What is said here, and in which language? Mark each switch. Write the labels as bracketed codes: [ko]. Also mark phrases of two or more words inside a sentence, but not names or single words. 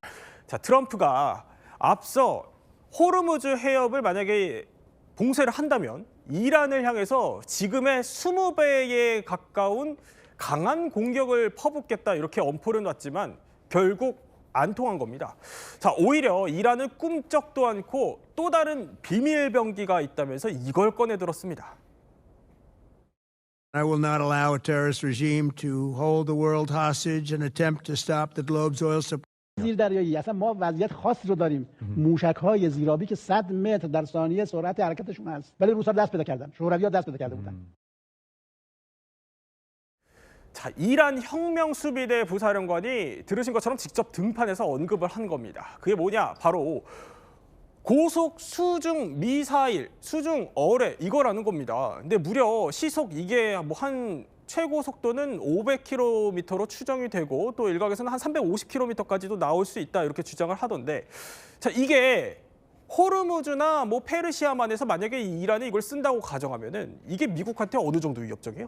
[ko] 자, 트럼프가 앞서 호르무즈 해협을 만약에 봉쇄를 한다면 이란을 향해서 지금의 20배에 가까운 강한 공격을 퍼붓겠다 이렇게 엄포를 놨지만 결국 안 통한 겁니다. 자, 오히려 이란은 꿈쩍도 않고 또 다른 비밀 병기가 있다면서 이걸 꺼내들었습니다. [en] I will not allow a terrorist regime to hold the world hostage and attempt to stop the globe's oil supply. [fa] زیردریایی اصلا ما وضعیت خاصی رو داریم موشک‌های زیرآبی که 100 متر در ثانیه سرعت حرکتشون هست ولی روس‌ها دست پیدا کردن شوروی‌ها دست پیدا کرده بودن. [ko] 자, 이란 혁명 수비대 부사령관이 들으신 것처럼 직접 등판해서 언급을 한 겁니다. 그게 뭐냐? 바로 고속 수중 미사일, 수중 어뢰 이거라는 겁니다. 근데 무려 시속 이게 뭐 한 최고 속도는 500km로 추정이 되고 또 일각에서는 한 350km까지도 나올 수 있다 이렇게 주장을 하던데 자, 이게 호르무즈나 뭐 페르시아만에서 만약에 이란이 이걸 쓴다고 가정하면은 이게 미국한테 어느 정도 위협적이에요?